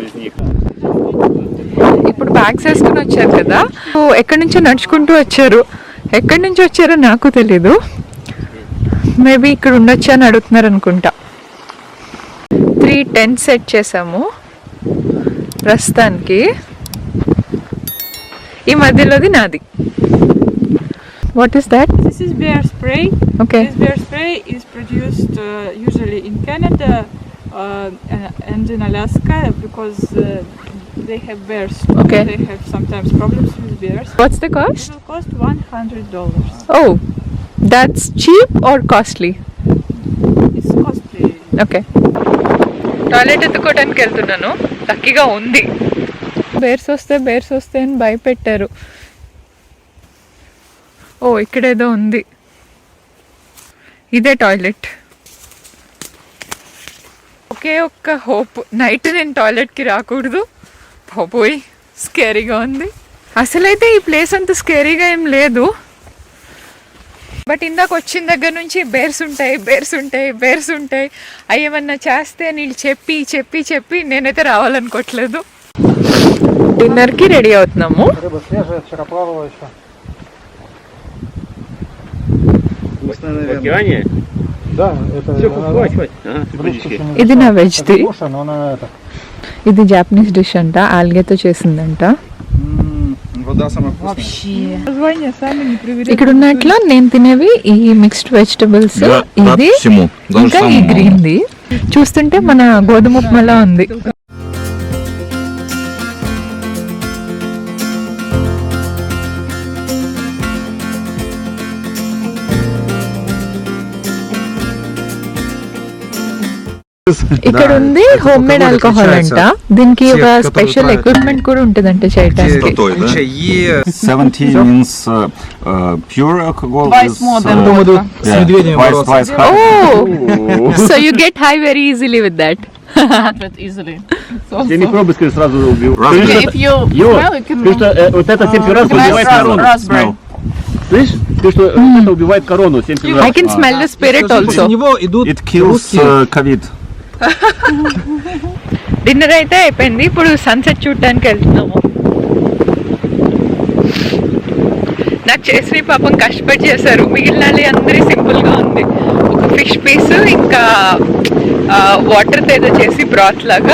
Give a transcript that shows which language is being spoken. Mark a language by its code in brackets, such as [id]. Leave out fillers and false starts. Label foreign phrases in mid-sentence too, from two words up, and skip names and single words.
[te] ఇప్పుడు బ్యాగ్స్ వేసుకుని వచ్చారు కదా, ఎక్కడి నుంచో నడుచుకుంటూ వచ్చారు. ఎక్కడి నుంచి వచ్చారో నాకు తెలీదు. మేబీ ఇక్కడ ఉండొచ్చా అని అడుగుతున్నారు అనుకుంటా. 3 [en] tent set [te] చేసాము ప్రస్తుతానికి. ఈ మధ్యలోది నాది. [en] What is that? This is bear spray. Okay. This bear spray is produced usually in Canada and in Alaska because they have bears. Okay. They have sometimes problems with bears. What's the cost? It will cost $100. Oh, that's cheap or costly? It's costly. [te] Okay. టాయిలెట్ ఎత్తుకోవడానికి వెళ్తున్నాను. లక్కీగా ఉంది. బేర్స్ వస్తే అని భయపెట్టారు. ఓ, ఇక్కడేదో ఉంది. ఇదే టాయిలెట్. ఒకే ఒక్క హోప్, నైట్ నేను టాయిలెట్కి రాకూడదు. పోయి స్కేరీగా ఉంది. అసలైతే ఈ ప్లేస్ అంత స్కేరీగా ఏం లేదు, బట్ ఇందాక వచ్చిన దగ్గర నుంచి బేర్స్ ఉంటాయి అవి ఏమన్నా చేస్తే నీళ్ళు చెప్పి నేనైతే రావాలనుకోవట్లేదు. డిన్నర్కి రెడీ అవుతున్నాము. [ru] В океане? Да, это [te] ఇది నా వెజ్ది. ఇది [en] Japanese dish [te] అంట, ఆల్గేతో చేసిందంట. [ru] Вода самая вкусная. Названия сами не проверяют. [te] ఇక్కడ ఉన్నట్లు నేను తినేవి ఈ [en] mixed vegetables, [te] ఇది ఇంకా ఈ గ్రీన్ది. చూస్తుంటే మన గోధుమ ఉప్మాలా ఉంది. ఇక్కడ ఉంది [en] home made alcohol [te] అంట. దీనికి ఒక [en] special equipment [te] కూడా ఉంటుందంట చేయడానికి. [en] 70 means pure alcohol. Twice more than vodka. Twice high. Oh, so you get high very easily with that. But easily. [ru] Я не пробую, скажи, сразу убью. [en] If you smell, you can [ru] Вот эта температура убивает корону. [en] raspberry. [ru] Слышь? Ты что, это убивает корону, температура. [en] I can smell the spirit also. It kills COVID. [te] డిన్నర్ అయితే అయిపోయింది. ఇప్పుడు సన్సెట్ చూడటానికి వెళ్తున్నాము. నాకు చేసిన పాపం కష్టపడి చేశారు. మిగిలిన అందరి సింపుల్గా ఉంది. ఒక [en] fish piece [te] ఇంకా వాటర్తో ఏదో చేసి బ్రాత్ లాగా.